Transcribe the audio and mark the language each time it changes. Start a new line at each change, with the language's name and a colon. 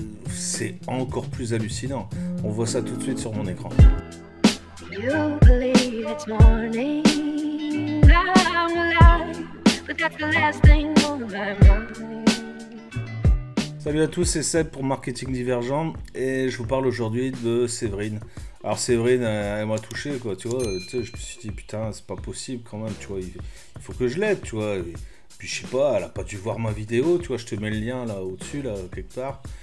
French: C'est encore plus hallucinant. On voit ça tout de suite sur mon écran.
English: You believe it's morning, I'm alive, but that's the last thing on my mind.
French: Salut à tous, c'est Seb pour Marketing Divergent et je vous parle aujourd'hui de Séverine. Alors Séverine, elle m'a touché quoi, tu vois, je me suis dit putain c'est pas possible quand même, tu vois, il faut que je l'aide, tu vois. Et puis je sais pas, elle a pas dû voir ma vidéo, tu vois, je te mets le lien là au-dessus, là, quelque part.